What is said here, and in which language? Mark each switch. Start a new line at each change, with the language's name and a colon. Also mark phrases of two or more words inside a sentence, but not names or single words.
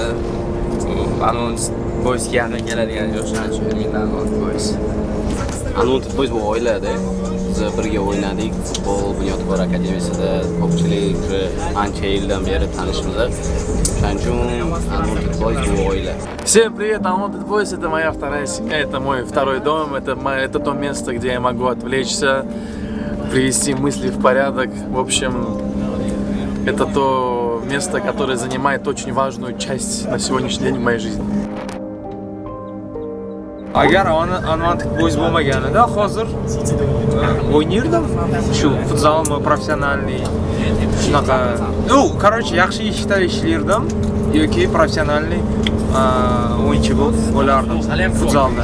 Uzbek: Unwanted Boysga yaqin keladigan yoshlar uchun Unwanted Boys. Unwanted Boys bu oilada biz birga o'ynadik. Futbol Bunyodkor akademiyasida ko'pchilik ancha yildan beri tanishmiz. Shuning uchun Unwanted Boys bu oila.
Russian: Всем привет, Unwanted Boys, это моя вторая семья, это мой второй дом, это то место, где я могу отвлечься, привести мысли в порядок. В общем, это то место, которое занимает очень важную часть на сегодняшний день в моей жизни.
Uzbek: Agar Unwanted Boys bo'lmaganida hozir o'ynardim. Shu futbolmi, professionalniy shunaqa. Короче, yaxshi ishda ishlardim yoki professionalniy o'yinchi bo'lardim futbolda.